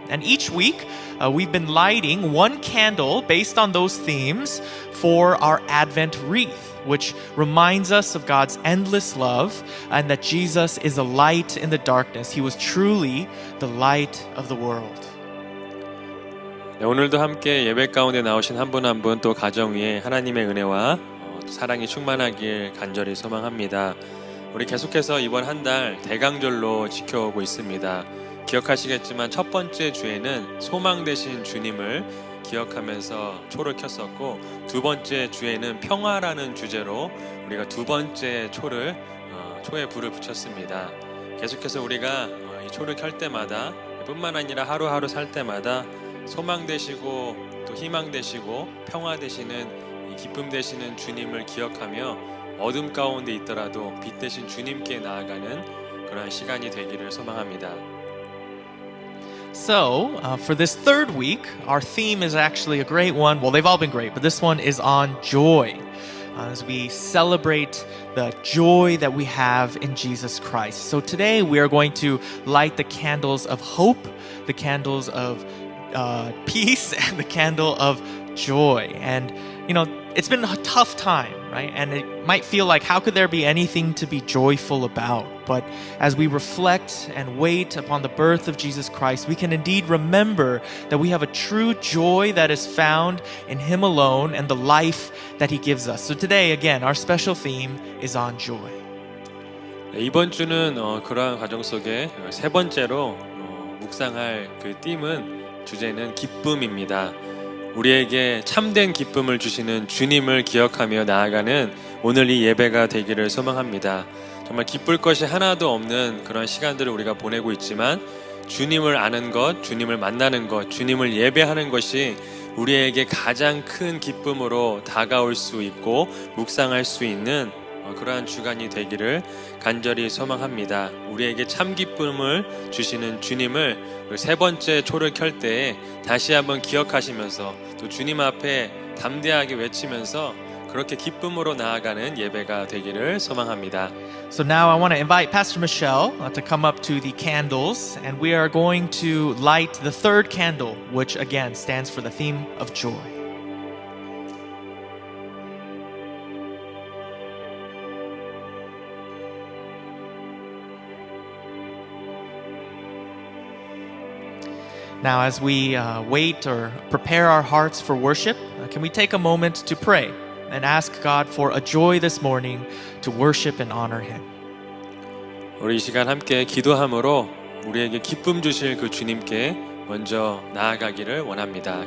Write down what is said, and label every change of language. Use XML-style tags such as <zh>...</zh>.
<en>And each week, we've been lighting one candle based on those themes for our Advent wreath, which reminds us of God's endless love and that Jesus is a light in the darkness. He was truly the light of the world.</en> <ko>네, 오늘도 함께 예배 가운데 나오신 한 분 한 분 또 가정 위에 하나님의 은혜와 사랑이 충만하길 간절히 소망합니다. 우리 계속해서 이번 한 달 대강절로 지켜오고 있습니다. 기억하시겠지만 첫 번째 주에는 소망 되신 주님을 기억하면서 초를 켰었고, 두 번째 주에는 평화라는 주제로 우리가 두 번째 초에 불을 붙였습니다. 계속해서 우리가 이 초를 켤 때마다 뿐만 아니라 하루하루 살 때마다 소망 되시고 또 희망 되시고 평화 되시는 이 기쁨 되시는 주님을 기억하며 어둠 가운데 있더라도 빛 대신 주님께 나아가는 그러한 시간이 되기를 소망합니다.</ko> <en>So, for this third week, our theme is actually a great one. Well, they've all been great, but this one is on joy. As we celebrate the joy that we have in Jesus Christ. So today we are going to light the candles of hope, the candles of peace, and the candle of joy. And, you know, it's been a tough time, right? And it might feel like, how could there be anything to be joyful about? But as we reflect and wait upon the birth of Jesus Christ, we can indeed remember that we have a true joy that is found in Him alone and the life that He gives us. So today, again, our special theme is on joy.</en> <ko>네, 이번 주는 그러한 과정 속에 세 번째로 묵상할 그 주제는 기쁨입니다. 우리에게 참된 기쁨을 주시는 주님을 기억하며 나아가는 오늘 이 예배가 되기를 소망합니다. 정말 기쁠 것이 하나도 없는 그런 시간들을 우리가 보내고 있지만 주님을 아는 것, 주님을 만나는 것, 주님을 예배하는 것이 우리에게 가장 큰 기쁨으로 다가올 수 있고 묵상할 수 있는 그러한 주간이 되기를 간절히 소망합니다. 우리에게 참 기쁨을 주시는 주님을 세 번째 초를 켤 때에 다시 한번 기억하시면서 또 주님 앞에 담대하게 외치면서 그렇게 기쁨으로 나아가는 예배가 되기를 소망합니다.</ko> <en>So now I want to invite Pastor Michelle to come up to the candles, and we are going to light the third candle, which again stands for the theme of joy. Now, as we wait or prepare our hearts for worship, can we take a moment to pray and ask God for a joy this morning to worship and honor Him?</en> <ko>우리 이 시간 함께 기도함으로 우리에게 기쁨 주실 그 주님께 먼저 나아가기를 원합니다.</ko>